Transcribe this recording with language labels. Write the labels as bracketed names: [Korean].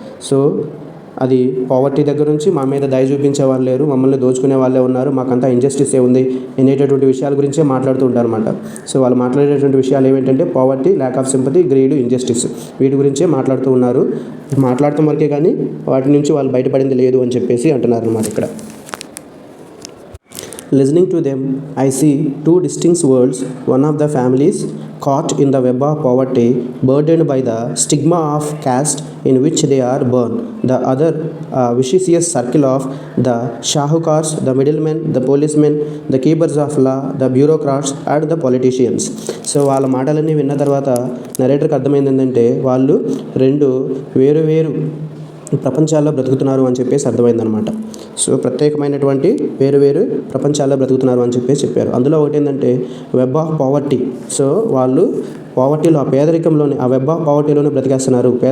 [Telugu] So అది poverty దగ్గర నుంచి మా మీద దయ చూపించే వాళ్ళు లేరు, మమ్మల్ని దోచుకునే వాళ్ళే ఉన్నారు, మాకంతా ఇంజస్టిస్ ఉంది అనేటటువంటి విషయాల గురించే మాట్లాడుతూ ఉంటారు అనమాట. సో వాళ్ళు మాట్లాడేటటువంటి విషయాలు ఏమిటంటే poverty, lack of sympathy, greed, injustice, వీటి గురించే మాట్లాడుతూ ఉన్నారు. మాట్లాడటం వరకే కానీ వాటి నుంచి వాళ్ళు బయటపడింది లేదు అని చెప్పేసి అంటున్నారు అనమాట ఇక్కడ. [English] Listening to them, I see two distinct worlds. One of the families caught in the web of poverty, burdened by the stigma of caste in which they are born. The other vicious circle of the shahukars, the middlemen, the policemen, the keepers of law, the bureaucrats and the politicians. [Telugu] So వాళ్ళ మాటలన్నీ విన్న తర్వాత నరేటర్కి అర్థమైంది ఏంటంటే వాళ్ళు రెండు వేరు ప్రపంచాల్లో బ్రతుకుతున్నారు అని చెప్పేసి అర్థమైందనమాట. సో ప్రత్యేకమైనటువంటి వేరు ప్రపంచాల్లో బ్రతుకుతున్నారు అని చెప్పేసి చెప్పారు. అందులో ఒకటి ఏంటంటే వెబ్ ఆఫ్ పావర్టీ. సో వాళ్ళు పావర్టీలో, ఆ పేదరికంలోనే, ఆ వెబ్ ఆఫ్ పావర్టీలోనే బ్రతికేస్తున్నారు.